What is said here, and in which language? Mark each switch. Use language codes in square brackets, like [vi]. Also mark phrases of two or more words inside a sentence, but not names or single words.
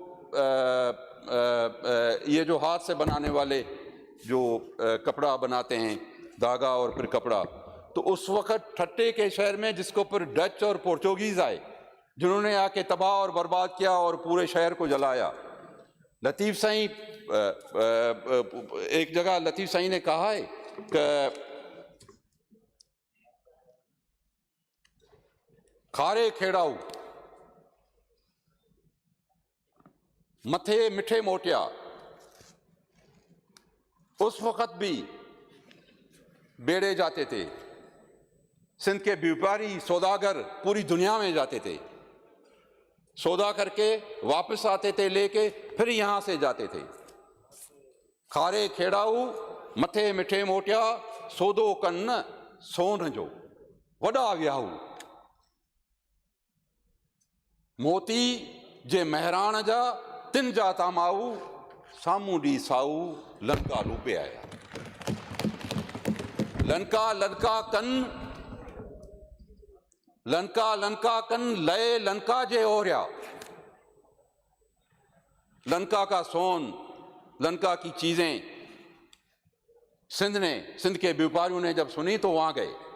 [ur] یہ جو ہاتھ سے بنانے والے جو کپڑا بناتے ہیں، دھاگا اور پھر کپڑا، تو اس وقت ٹھٹھے کے شہر میں جس کے اوپر ڈچ اور پرتگیز آئے، جنہوں نے آ کے تباہ اور برباد کیا اور پورے شہر کو جلایا. لطیف سائیں، ایک جگہ لطیف سائیں نے کہا ہے کہ [sd] खारे खेड़ाऊ मथे मिठे मोटिया। [ur] اس وقت بھی بیڑے جاتے تھے، سندھ کے بیوپاری سوداگر پوری دنیا میں جاتے تھے، سودا کر کے واپس آتے تھے لے کے، پھر یہاں سے جاتے تھے. [sd] खारे खेड़ाऊ मथे मिठे मोटिया, सौदो कन्न सोन जो वॾा वियाहू। मोती जे महराण जा तिन जा तामाऊ, सामूं डी साऊ लंका लूपे आया। लंका कन लय लंका जे ओरिया। [ur] لنکا کا سون، لنکا کی چیزیں سندھ کے بیوپاریوں نے جب سنی تو وہاں گئے.